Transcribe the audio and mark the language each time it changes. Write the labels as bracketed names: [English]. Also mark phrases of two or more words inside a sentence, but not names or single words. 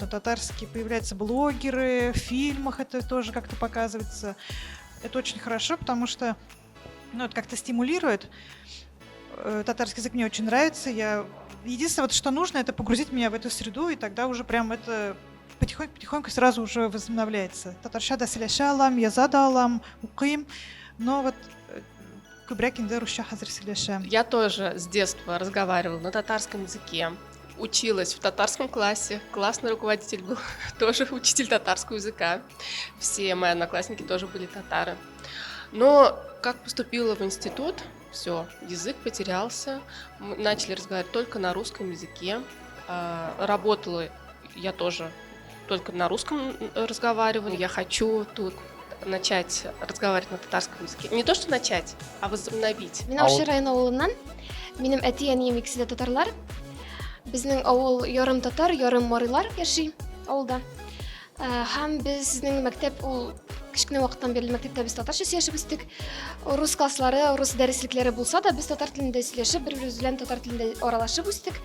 [Russian] Татарские появляются блогеры, в фильмах это тоже как-то показывается. Это очень хорошо, потому что это как-то стимулирует. Татарский язык мне очень нравится. Единственное, что нужно, это погрузить меня в эту среду, и тогда уже прям это потихоньку сразу уже возобновляется. [Tatar] Татаршада сөйләшә алам, яза да алам, укыйм, [Russian] но вот [Tatar] күбрәк инде русча хәзер сөйләшәм. [Russian] Я тоже с детства разговаривала на татарском языке, училась в татарском классе, классный руководитель был тоже учитель татарского языка, все мои одноклассники тоже были татары. Но как поступила в институт, все, язык потерялся, мы начали разговаривать только на русском языке, работала я тоже только на русском разговаривала. Я хочу тут начать разговаривать на татарском языке. Не то, что начать, а возобновить. [Tatar] Мен Ауши районы авылынан. Минем әти-әнием икесе дә татарлар. Безнең авыл ярым татар, ярым марилар яши авылда. Һәм безнең мәктәп ул кичкенә вакыттан бирле мәктәптә без татарча сөйләшеп үстек. Рус класслары, рус дәреслекләре булса да, без татар телендә сөйләшеп, бер-беребез белән татар телендә аралашып үстек.